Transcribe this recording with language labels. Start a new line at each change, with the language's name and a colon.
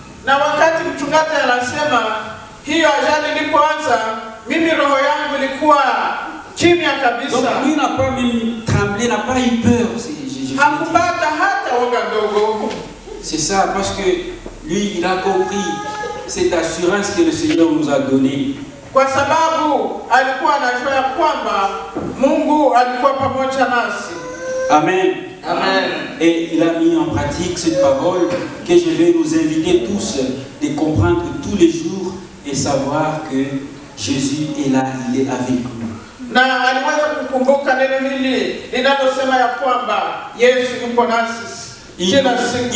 Swahili: Na wakati mchungaji anasema hiyo ajali ilipoanza, mimi roho yangu ilikuwa kimya kabisa.
French: Donc lui n'a pas même tremblé, n'a pas eu peur.
Swahili: Hakupata hata woga ndogo.
French: C'est ça, parce que lui, il a compris cette assurance que le Seigneur nous a donnée.
Swahili: Kwa sababu alikuwa anajua ya kwamba Mungu alikuwa pamoja nasi. Amen. Amen.
French: Et il a mis en pratique cette parole que je vais nous inviter tous de comprendre tous les jours et savoir que Jésus est là, il est avec nous.
Swahili: Na aliweza kukumbuka neno hili linalosema ya kwamba Yesu yupo nasi kila siku.